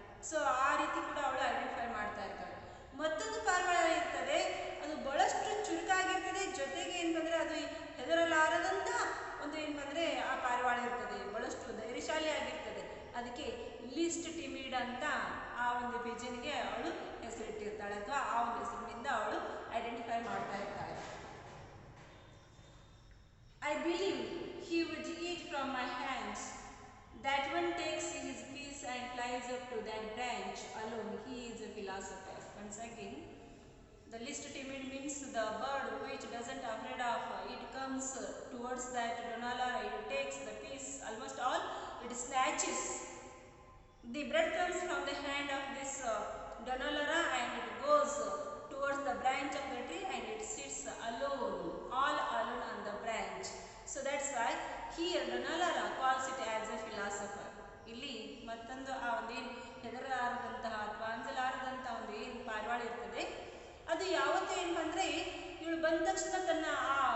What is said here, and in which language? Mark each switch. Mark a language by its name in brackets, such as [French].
[Kannada] So ಆ ರೀತಿ ಕೂಡ ಅವಳು ಐಡೆಂಟಿಫೈ ಮಾಡ್ತಾ ಇರ್ತಾಳೆ. ಮತ್ತೊಂದು ಪಾರಿವಾಳ ಇರ್ತದೆ, ಅದು ಬಹಳಷ್ಟು ಚುರುಕಾಗಿರ್ತದೆ, ಜೊತೆಗೆ ಏನಂದ್ರೆ ಅದು ಹೆದರಲಾರದಂತ ಒಂದು ಏನಂದ್ರೆ ಆ ಪಾರಿವಾಳ ಇರ್ತದೆ, ಬಹಳಷ್ಟು ಧೈರ್ಯಶಾಲಿ ಆಗಿರ್ತದೆ, ಅದಕ್ಕೆ ಲೀಸ್ಟ್ ಟಿಮಿಡ್ ಅಂತ ಆ ಒಂದು ಪಿಜನ್ಗೆ ಅವಳು ಹೆಸರಿಟ್ಟಿರ್ತಾಳೆ ಅಥವಾ ಆ ಒಂದು ಹೆಸರಿನಿಂದ ಅವಳು ಐಡೆಂಟಿಫೈ ಮಾಡ್ತಾ ಇರ್ತಾಳೆ. [English] I believe he would eat from my hands. That one takes his piece and flies up to that branch alone. He is a philosopher. Once again, the least timid means the bird which doesn't afraid of. It comes towards that Donallara. It takes the piece, almost all. It snatches the breadcrumbs from the hand of this Donallara and it goes towards the branch of the tree and it sits alone, all alone on the branch. So that's why here Donallara calls it as a philosopher. [Kannada] ಇಲ್ಲಿ ಮತ್ತೊಂದು ಆ ಒಂದು ಏನು ಹೆದರಲಾರದಂತಹ ಅಥವಾ ಅಂಜಲಾರದಂತಹ ಒಂದು ಏನು ಪಾರಿವಾಳ ಇರ್ತದೆ, ಅದು ಯಾವತ್ತೂ ಏನಂದ್ರೆ ಇವಳು ಬಂದ ತಕ್ಷಣ ತನ್ನ ಆ